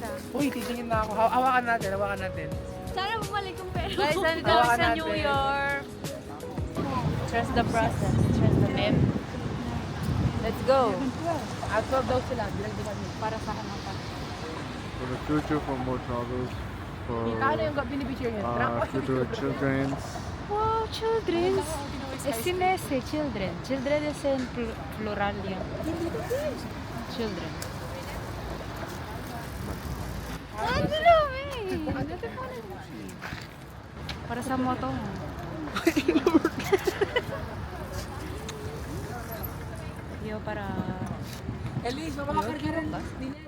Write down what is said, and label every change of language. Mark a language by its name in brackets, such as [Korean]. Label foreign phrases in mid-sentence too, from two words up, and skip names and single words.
[Filipino] Uy, titingin na ako. Hawakan natin, hawakan natin. Sana bumalik yung pera. Guys, nandito kami Hawakan sa natin. [English] New York. Trust the process. Trust the meme. Let's go. [Filipino] At 12 daw sila, bilang di kami. Para sa kanang [English] For the future, for more travels, for [Filipino] Ano yung binibishare niya? [English] future children's. Wow, children's. [Spanish] Es sin ese, [English] children. [Spanish] Children es en plural yan. Children. [Filipino] Ang dami! Para sa moto mo. [Spanish] Yo, para... [Filipino] Elise, mamakarga rin dinero.